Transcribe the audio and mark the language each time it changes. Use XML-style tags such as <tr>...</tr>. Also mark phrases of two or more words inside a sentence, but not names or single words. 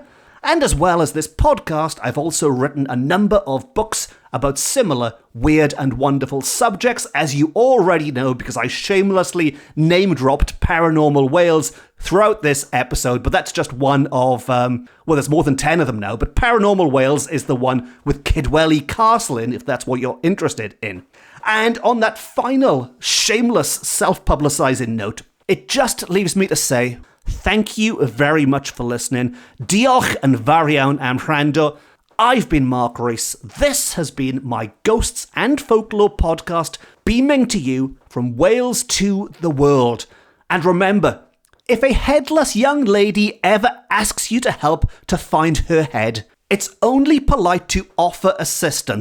<en>And as well as this podcast, I've also written a number of books about similar weird and wonderful subjects, as you already know, because I shamelessly name-dropped Paranormal Wales throughout this episode, but that's just one of, there's more than 10 of them now, but Paranormal Wales is the one with Kidwelly Castle in, if that's what you're interested in. And on that final, shameless, self-publicising note, it just leaves me to say, thank you very much for listening.</en> <cy>Diolch yn fawr iawn am wrando.</cy> <en>I've been Mark Rees. This has been my Ghosts and Folklore podcast, beaming to you from Wales to the world. And remember, if a headless young lady ever asks you to help to find her head, it's only polite to offer assistance.</en>